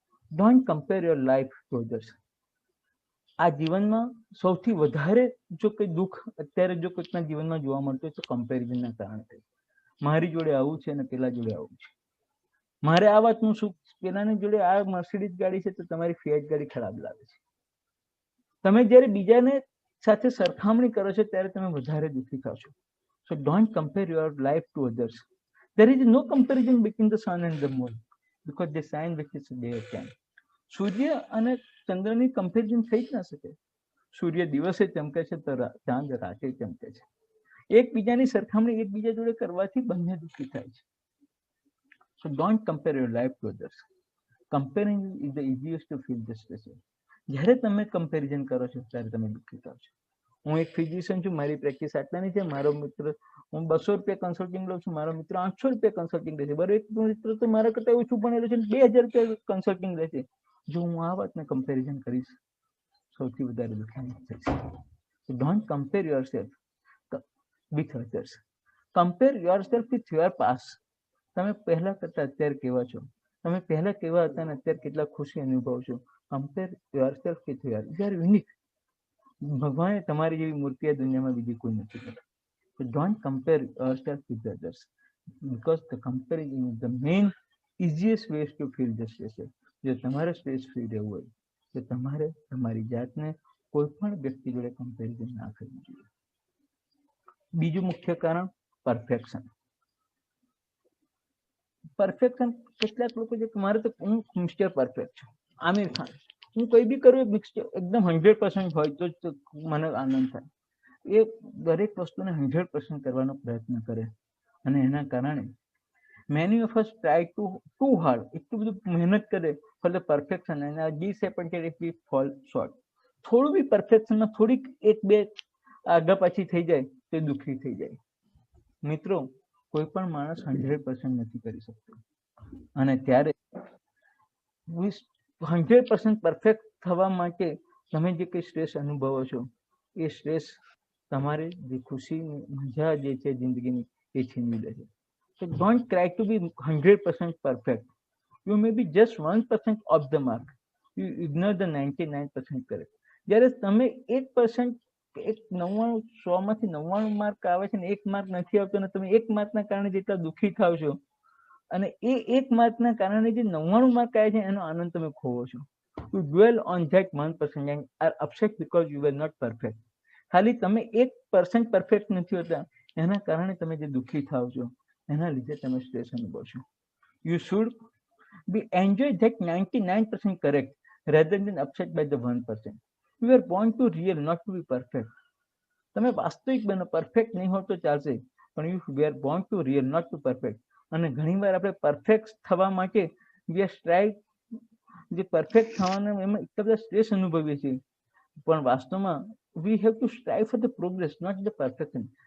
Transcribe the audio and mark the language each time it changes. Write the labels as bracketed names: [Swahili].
[English] Don't compare your life to others. [Gujarati] આ જીવનમાં સૌથી વધારે જો કોઈ દુઃખ અત્યારે જો કોઈકના જીવનમાં જોવા મળતું હોય તો કમ્પેરિઝનના કારણે થાય. મારી જોડે આવું છે અને પેલા જોડે આવું છે, મારે આ વાતનું સુખ, પેલાની જોડે આ મર્સિડીઝ ગાડી છે તો તમારી ફિયાટ ગાડી ખરાબ લાગે છે. તમે જ્યારે બીજાને સાથે સરખામણી કરો છો ત્યારે તમે વધારે દુઃખી થાવ છો. [English] So don't compare your life to others. There is no comparison between the sun and the moon because they shine which is daytime. [Gujarati] સૂર્ય અને ચંદ્રની કમ્પેરિઝન થઈ જ ના શકે. સૂર્ય દિવસે ચમકે છે તો ચાંદ રાતે ચમકે છે. એકબીજાની સરખામણી એકબીજા જોડે કરવાથી બંને દુઃખી થાય છે. [English] So don't compare your life to others. Comparing is the easiest to feel the stress. [Gujarati] જ્યારે તમે કમ્પેરિઝન કરો છો ત્યારે તમે દુઃખી થાવ છો. હું એક ફિઝિશિયન છું, મારી પ્રેક્ટિસ આટલાની છે, મારો મિત્ર, હું 200 રૂપિયા કન્સલ્ટિંગ લઉં છું, મારો મિત્ર 800 રૂપિયા કન્સલ્ટિંગ લે છે, બરાબર. એક મિત્ર તો મારા કરતા ઓછું ભણેલું છે 2000 રૂપિયા કન્સલ્ટિંગ લે છે. જો હું આ વાતને કમ્પેરિઝન કરીશ સૌથી વધારે દુઃખી થઈશ. [English] Don't compare yourself with others. Compare yourself with your past. [Gujarati] તમે પહેલા કરતા અત્યારે કેવા છો, તમે પહેલા કેવા હતા અને અત્યારે કેટલા ખુશી અનુભવ છો. [English] Compare yourself with your, you are unique. [Gujarati] ભગવાને તમારી જેવી મૂર્તિ આ દુનિયામાં બીજી કોઈ નથી કરી. [English] So don't compare yourself with others because the comparison is the main easiest ways to feel the stress. [Gujarati] જો તમારે સ્ટ્રેસ ફ્રી રહેવું હોય તો તમારે તમારી જાતને કોઈ પણ વ્યક્તિ જોડે કમ્પેરિઝન ના કરવું જોઈએ. બીજું મુખ્ય કારણ પરફેક્શન. પરફેક્શન, કેટલાક લોકો જે મારે તો હું મિસ્ટર પરફેક્ટ છું, આમિર ખાન, હું કોઈ બી કરું એકદમ 100% હોય તો મને આનંદ થાય. એ દરેક વસ્તુને 100% કરવાનો પ્રયત્ન કરે અને એના કારણે [English] many of us try too hard, [Gujarati] એટલું બધું મહેનત કરે [English] for the perfection [Gujarati] અને [English] Disappointed if we fall short. [Gujarati] થોડું બી પરફેક્શનમાં થોડીક એક બે આગળ પાછી થઈ જાય તો દુઃખી થઈ જાય. મિત્રો, કોઈ પણ માણસ 100% નથી કરી શકતો અને ત્યારે 100% પરફેક્ટ થવા માટે તમે જે કંઈ સ્ટ્રેસ અનુભવો છો એ સ્ટ્રેસ તમારી જે ખુશીની મજા જે છે જિંદગીની એ છીનવી લે છે. [English] So don't try to be 100% perfect. You may be just 1% off the mark. You ignore the 99% correct. [Gujarati] જ્યારે તમે 1%, એક 100માંથી 99 માર્ક આવે છે ને 1 માર્ક નથી આવતો ને તમે 1 માર્કના કારણે જેટલા દુઃખી થાવ છો અને એ 1 માર્કના કારણે જે 99 માર્ક આવે છે એનો આનંદ તમે ખોવો છો. [English] You dwell on that 1% and are upset because you were not perfect. [Gujarati] ખાલી તમે 1% પરફેક્ટ નથી હોતા એના કારણે તમે જે દુઃખી થાવ છો એના લીધે તમે સ્ટ્રેસ અનુભવશો. [English] You should be enjoy that 99% correct rather than upset by the 1%. You are born to real, not to be perfect. [Gujarati] તમે વાસ્તવિક બનો, પરફેક્ટ નહીં હોવ તો ચાલશે, પણ [English] You are born to real, not to perfect. [Gujarati] અને ઘણીવાર આપણે પરફેક્ટ થવા માટે [English] we are try, [Gujarati] જે પરફેક્ટ થવાના એમાં એટલા બધા સ્ટ્રેસ અનુભવીએ છીએ, પણ વાસ્તવમાં [English] We have to strive for the progress, not the perfection.